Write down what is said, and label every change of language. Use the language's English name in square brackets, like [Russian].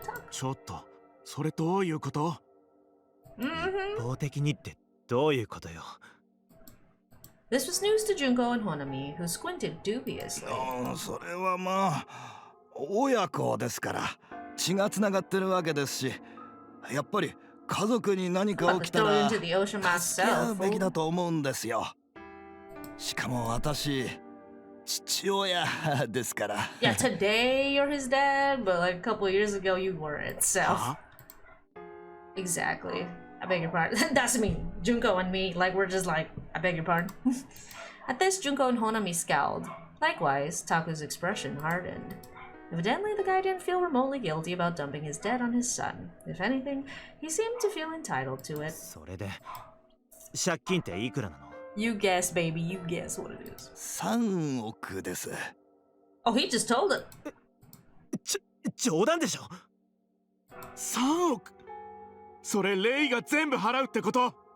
[Japanese] ちょっと、それどういうこと？一方的にってどういうことよ。 [English] This was news to Junko and Honami, who squinted dubiously. [Japanese] それはまあ親子ですから血がつながってるわけですし、やっぱり家族に何か起きたら助け合うべきだと思うんですよ。しかも私父親ですから。 [English] Yeah, today you're his dad, but like a couple years ago you weren't. So exactly. I beg your pardon. That's me. Junko and me, like we're just like, I beg your pardon. At this, Junko and Honami scowled. Likewise, Taku's expression hardened. Evidently, the guy didn't feel remotely guilty about dumping his debt on his son. If anything, he seemed to feel entitled to it. [Japanese] それで、借金っていくらなの？ [English] You guess, baby. You guess what it is. [Japanese] 3億です。 [English] Oh, he just told it. [Japanese] 冗談でしょ？3億？それレイが全部払うってこと？